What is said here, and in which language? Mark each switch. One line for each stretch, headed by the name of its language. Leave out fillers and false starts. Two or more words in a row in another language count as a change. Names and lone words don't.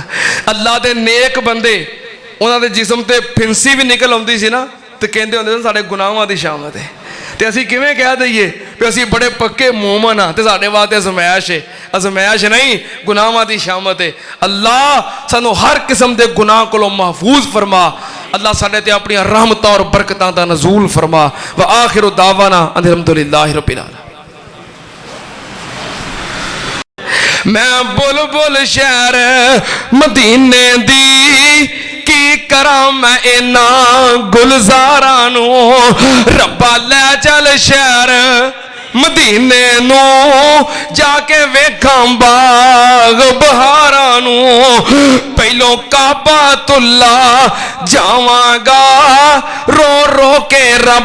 Punjabi: اللہ دے نیک بندے اونہاں دے جسم تے پھنسی بھی نکل آؤندی سی نا تے کہندے ہوندے سن ساڈے گناہاں دی شامت ہے تے اسیں کیویں کہہ دئیے کہ اسیں بڑے پکے مومن ہاں تے ساڈے واسطے آزمائش ہے. آزمائش نہیں گناہاں دی شامت ہے۔ اللہ سانوں ہر قسم دے گناہ کولوں محفوظ فرما. اللہ ساڈے تے اپنی رحمتاں اور برکتاں دا نزول فرما.
Arabic: و آخر دعوانا الحمد لله رب العالمين.
Punjabi: میں بلبل شہر مدینے دی کی کرا میں انا گلزارا نوں ربا لے چل شہر مدینے نوں جاکے ویکھاں باغ بہارا نوں پہلوں کعبۃاللہ جاواں گا رو رو کے رب